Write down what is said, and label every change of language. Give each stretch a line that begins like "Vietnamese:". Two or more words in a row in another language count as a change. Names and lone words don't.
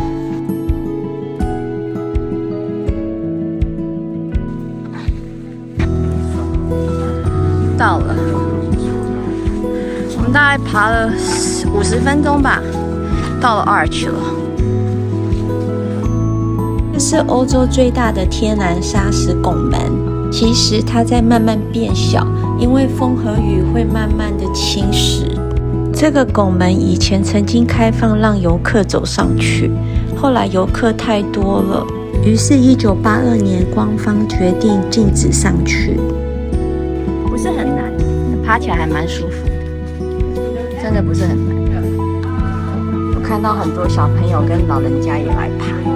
Chinese: 到了，我們大概爬了50分鐘吧，到了 Arch 了。這是歐洲最大的天然砂石拱門，其實它在慢慢變小，因為風和雨會慢慢的侵蝕。這個拱門以前曾經開放讓遊客走上去，後來遊客太多了，於是1982年官方決定禁止上去。不是很難，爬起來還蠻舒服的，真的不是很難。我看到很多小朋友跟老人家也來爬。